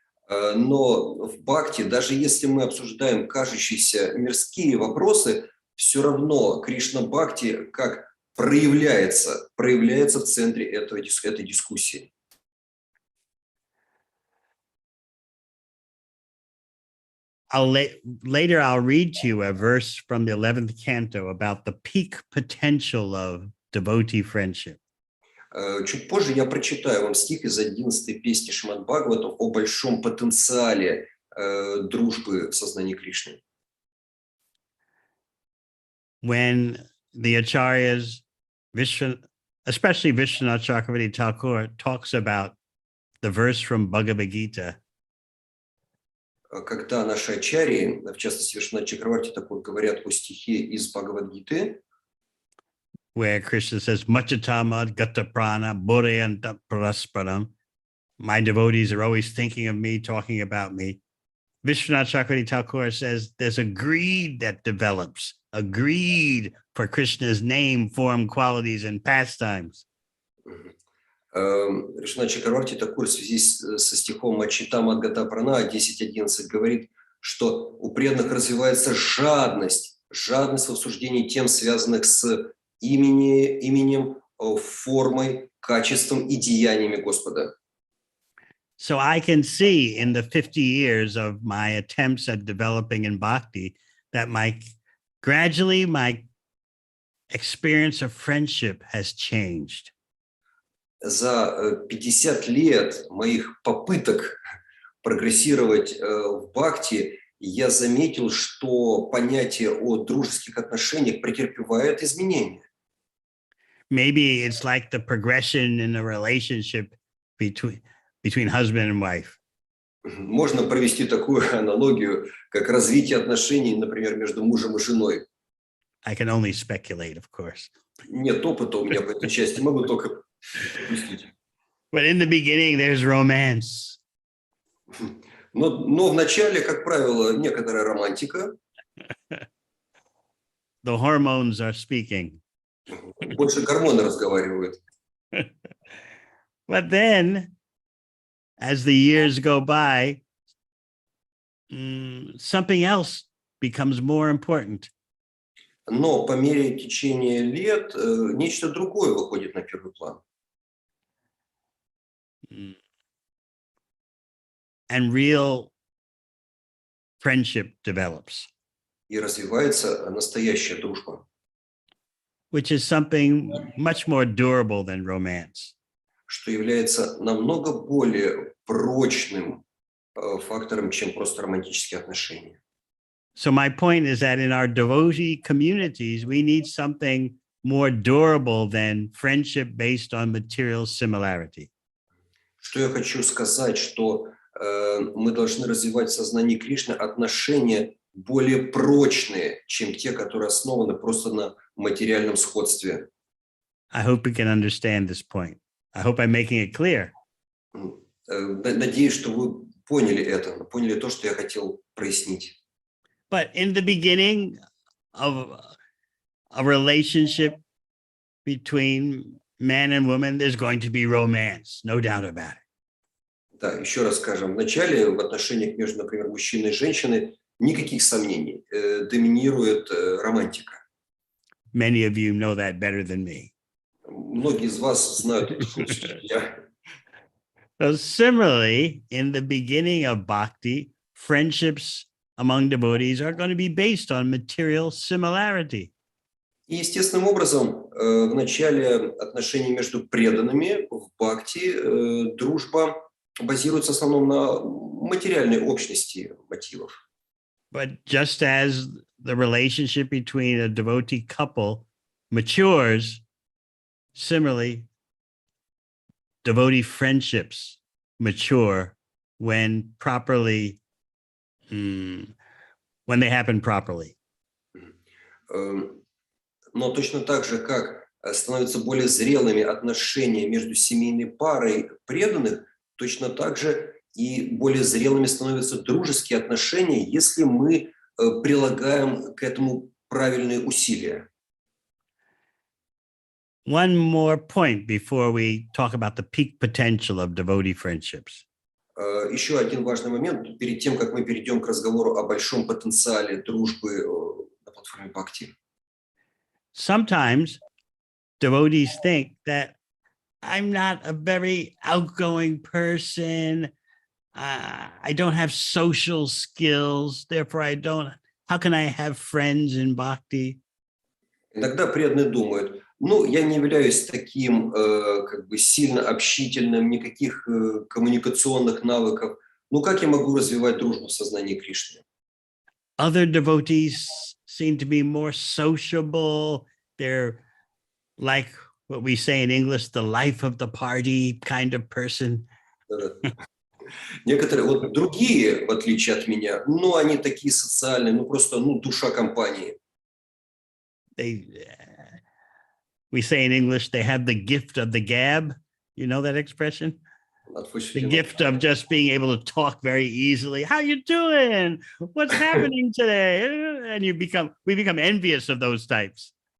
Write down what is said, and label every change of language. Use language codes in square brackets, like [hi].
[ru] Но в бхакти, даже если мы обсуждаем кажущиеся мирские вопросы, все равно Кришна бхакти как проявляется в центре этой дискуссии. [en] Later, I'll read to you a verse from the 11th canto about the peak potential of devotee friendship. [ru] Чуть позже я прочитаю вам стих из 11-й песни Шримад-Бхагаватам о большом потенциале дружбы в сознании Кришны. [en] When the acharyas, especially Vishwanath Chakravarti Thakur, talks about the verse from Bhagavad-gita, [ru] когда наши ачарьи, в частности Вишванат Чакраварти Такур, говорят о стихе из Бхагавад-гиты, [en] where Krishna says, [sa] Machatama gata prana bodhayanta parasparam. [en] My devotees are always thinking of me, talking about me. Vishwanath Chakravarti Thakur says there's a greed that develops, a greed for Krishna's name, form, qualities, and pastimes. [ru] Вишванат Чакраварти Такур в связи со стихом Мачитама Гата Прана 10.11 говорит, что у преданных развивается жадность в обсуждении тем, связанных с именем, формой, качеством и деяниями Господа. [en] So I can see in the 50 years of my attempts at developing in bhakti that gradually my experience of friendship has changed. [ru] За 50 лет моих попыток прогрессировать в бхакти я заметил, что понятие о дружеских отношениях претерпевает изменения. [en] Maybe it's like the progression in a relationship between husband and wife. [ru] Можно провести такую аналогию, как развитие отношений, например, между мужем и женой. [en] I can only speculate, of course. [ru] Нет опыта у меня по этой части, могу только допустить. [en] But in the beginning, there's romance. [ru] Но в начале, как правило, некоторая романтика. [en] The hormones are speaking. [ru] Больше гормоны разговаривают. [en] But then, as the years go by, something else becomes more important. [ru] Но по мере течения лет нечто другое выходит на первый план. [en] And real friendship develops. [ru] И развивается настоящая дружба. [en] Which is something much more durable than romance. [ru] Что является намного более прочным фактором, чем просто романтические отношения. [en] So my point is that in our devotee communities, we need something more durable than friendship based on material similarity. [ru] что я хочу сказать, что мы должны развивать в сознании Кришны отношения более прочные, чем те, которые основаны просто на материальном сходстве. [en] I hope we can understand this point. I hope I'm making it clear. [ru] Надеюсь, что вы поняли это, поняли то, что я хотел прояснить. [en] But in the beginning of a relationship between man and woman, there's going to be romance, no doubt about it. [ru] Да, еще раз скажем, в начале в отношениях между, например, мужчиной и женщиной никаких сомнений, доминирует романтика. [en] Many of you know that better than me. [ru] Многие из вас знают это лучше, чем я. [en] So similarly, in the beginning of bhakti, friendships among devotees are going to be based on material similarity. [ru] И естественным образом в начале отношений между преданными в бхакти дружба базируется в основном на материальной общности мотивов. [en] But just as the relationship between a devotee couple matures, similarly, devotee friendships mature when properly, when they happen properly. [ru] Но точно так же, как становятся более зрелыми отношения между семейной парой преданных, точно так же и более зрелыми становятся дружеские отношения, если мы прилагаем к этому правильные усилия. [en] One more point before we talk about the peak potential of devotee friendships. [ru] Еще один важный момент перед тем, как мы перейдем к разговору о большом потенциале дружбы на платформе бхакти. [en] Sometimes devotees think that I'm not a very outgoing person. I don't have social skills. Therefore, how can I have friends in bhakti? [ru] Иногда преданные думают, ну, я не являюсь таким как бы сильно общительным, никаких коммуникационных навыков. Ну, как я могу развивать дружбу в сознании Кришны? [en] Other devotees seem to be more sociable. They're like what we say in English, the life of the party kind of person. [ru] Некоторые, вот другие, в отличие от меня, ну, они такие социальные, ну, просто, ну, душа компании. [en] We say in English, they have the gift of the gab. You know that expression? The gift of just being able to talk very easily. How you doing? What's happening today? And we become envious of those types.